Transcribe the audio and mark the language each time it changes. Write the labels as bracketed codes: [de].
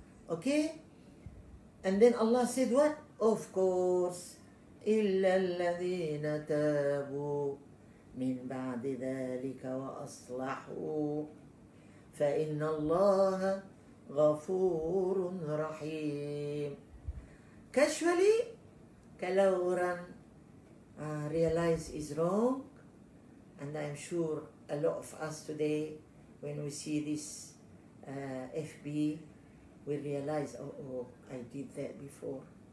[en] Okay? And then Allah said what? Of course, [ar] إِلَّا الَّذِينَ تَابُوا مِنْ بَعْدِ ذَلِكَ وَأَصْلَحُوا فإن الله غفور رحيم. [en] Casually, [ms] kalau orang [en] realize is wrong, and I'm sure a lot of us today, when we see this FB, we realize, oh, I did that before.